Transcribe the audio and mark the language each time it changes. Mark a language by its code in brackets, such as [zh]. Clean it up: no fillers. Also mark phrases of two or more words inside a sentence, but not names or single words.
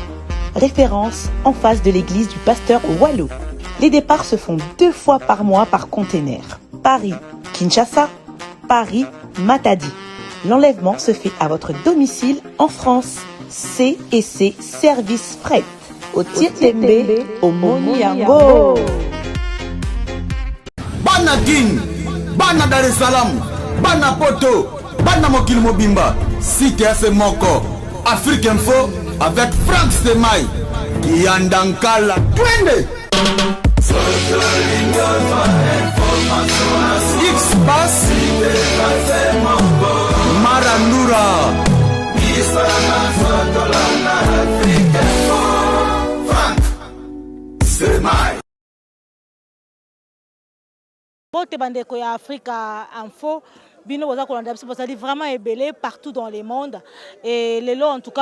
[fr] Référence en face de l'église du pasteur Wallo. Les départs se font 2 fois par mois par container. Paris, Kinshasa, Paris, Matadi. L'enlèvement se fait à votre domicile en France. C&C Service Fret. Au Tietembe, au Moniango. [ln] Bana King, Bana Dar es Salaam, Bana Poto, Bana Mokil Mobimba. Cité à ce moko. [fr] Afrique Info avec Frank Stemai. [sw] Yandankala. Twende. X-Bass Marandura Frank Semai. [ln] Bote bandeko ya Africa Info bino boza kolanda biso bozali vraiment ébélé [fr] partout dans le monde et [ln] lelo [fr] en tout